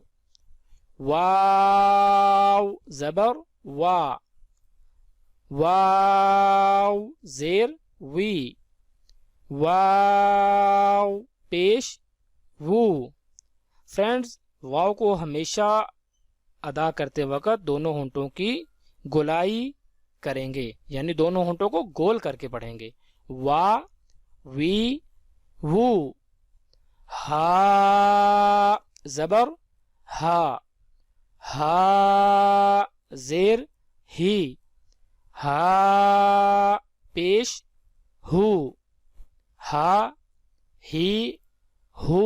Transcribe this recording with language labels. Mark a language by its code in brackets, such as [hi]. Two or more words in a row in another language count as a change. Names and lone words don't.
[ur] واو زبر وا، واو زیر وی، واو پیش وو۔ فرینڈز واو کو ہمیشہ ادا کرتے وقت دونوں ہونٹوں کی گولائی کریں گے، یعنی دونوں ہونٹوں کو گول کر کے پڑھیں گے، وا، وی، وو۔ ہا زبر ہا، ہا زیر ہی، ہا پیش ہو، ہا، ہی، ہو۔